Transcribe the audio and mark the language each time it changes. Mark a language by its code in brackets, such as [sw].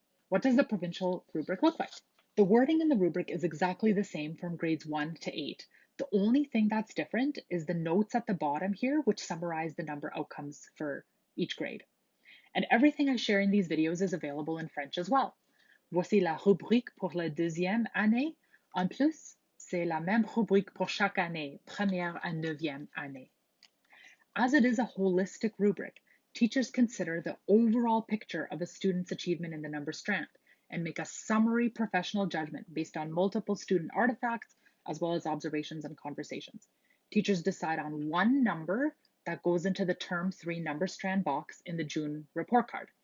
[en] What does the provincial rubric look like? The wording in the rubric is exactly the same from grades 1 to 8. The only thing that's different is the notes at the bottom here, which summarize the number outcomes for each grade. And everything I share in these videos is available in French as well. [fr] Voici la rubrique pour la deuxième année. En plus, c'est la même rubrique pour chaque année, première à neuvième année. [en] As it is a holistic rubric, teachers consider the overall picture of a student's achievement in the number strand and make a summary professional judgment based on multiple student artifacts as well as observations and conversations. Teachers decide on one number that goes into the term 3 number strand box in the June report card.